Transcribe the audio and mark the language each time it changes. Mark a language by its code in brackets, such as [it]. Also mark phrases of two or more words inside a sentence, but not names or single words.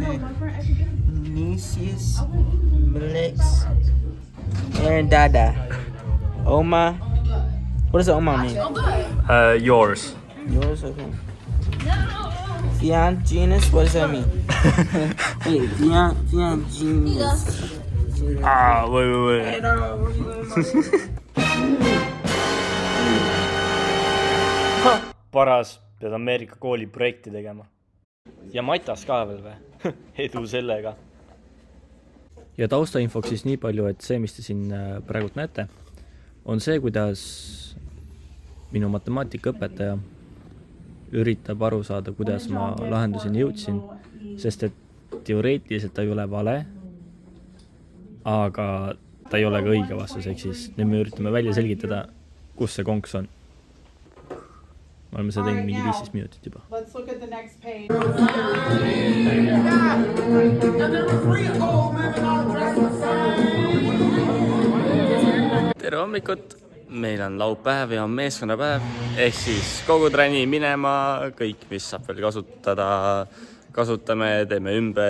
[en] Nisius, Melix, Aaron Dada, Oma. What does Oma mean? Yours. Yours, okay. Fian genus, what does that mean? Wait, Fian genus. Wait. [et] Paras, pead Ameerika kooli projekti tegema. Ja matas ka veel või? Edu sellega. Ja taustainfoks siis nii palju, et see, mis te siin praegult näete, on see, kuidas minu matemaatikaõpetaja üritab aru saada, kuidas ma lahenduseni jõudsin, sest et teoreetiliselt ta ei ole vale, aga ta ei ole ka õige vastus, ehk siis nüüd me üritame välja selgitada, kus see konks on. Me oleme seda teinud mingi 15 minutit juba. [en] Let's look at the next page. [et] Tere hommikut! Meil on laupäev ja on meeskonnapäev, ehk siis kogu trenni minema, kõik, mis saab veel kasutada, kasutame, teeme ümber.